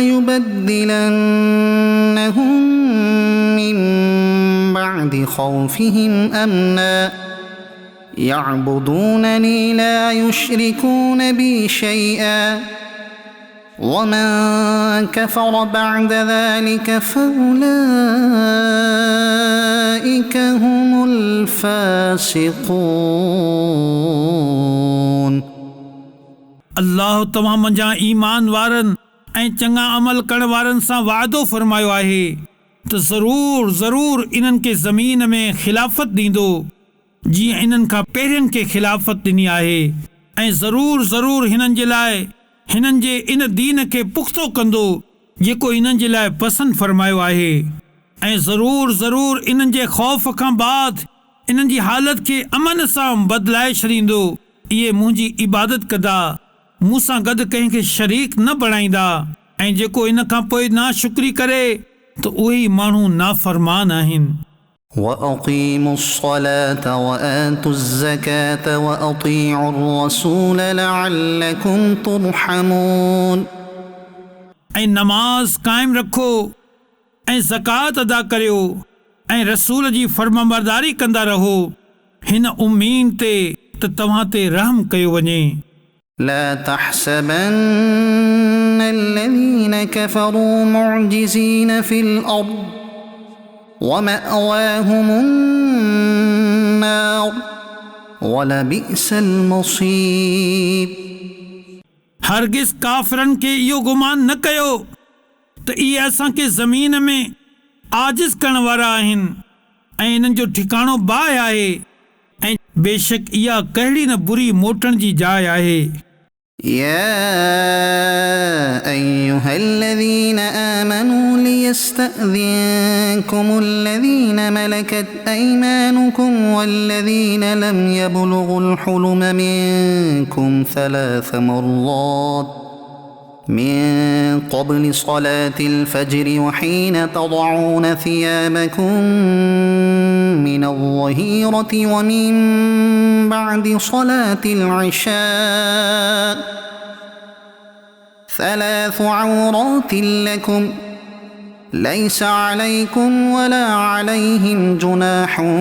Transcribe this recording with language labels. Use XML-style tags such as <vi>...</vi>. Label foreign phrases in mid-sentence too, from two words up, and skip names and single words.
<ar>وليبدلنهم من بعد خوفهم أمنا يعبدونني لا يشركون بي شيئا ومن كفر بعد ذلك فأولئك هم الفاسقون।</ar> <sd>अल्लाह तव्हां मंझां ईमान वारनि ऐं चङा अमल करण वारनि सां वाइदो फरमायो आहे त ज़रूर इन्हनि खे ज़मीन में खिलाफ़त ॾींदो जीअं इन्हनि खां पहिरियनि खे खिलाफ़त ॾिनी आहे ऐं ज़रूर हिननि जे लाइ हिननि जे इन दीन खे पुख़्तो कंदो जेको इन्हनि जे लाइ पसंदि फरमायो आहे ऐं ज़रूर इन्हनि जे ख़ौफ़ खां बाद इन्हनि जी हालत खे अमन सां बदिलाए छॾींदो। इहे मुंहिंजी इबादत कंदा, मूं सां गॾु कंहिंखे शरीक न बणाईंदा ऐं जेको इन खां पोइ नाशुक्री करे त उहे ई माण्हू नाफ़रमान आहिनि।</sd> <ar>وأقيموا الصلاة وآتوا الزكاة وأطيعوا الرسول لعلكم ترحمون।</ar> <sd>ऐं नमाज़ क़ाइमु रखो ऐं ज़कात अदा करियो ऐं रसूल जी फर्माबरदारी कंदा रहो हिन उम्मीद ते त तव्हां ते रहम कयो वञे।</sd> <ar>لا تحسبن الذين كفروا معجزين في الأرض ومأواهم النار ولبئس المصير।</ar> <sd>हरगिज़ काफ़िरनि खे इहो गुमान न कयो त इहे असांखे ज़मीन में आजिज़ करण वारा आहिनि ऐं इन्हनि जो ठिकाणो बाहि आहे ऐं बेशक इहा कहिड़ी न बुरी मोटण जी जाइ आहे।</sd> <ar>يا أيها الذين آمنوا ليستأذنكم الذين ملكت أيمانكم والذين لم يبلغوا الحلم منكم 3 مرات من قبل صلاة الفجر وحين تضعون ثيابكم من الظهيرة ومن بعد صلاة العشاء 3 عورات لكم ليس عليكم ولا عليهم جناح</ar>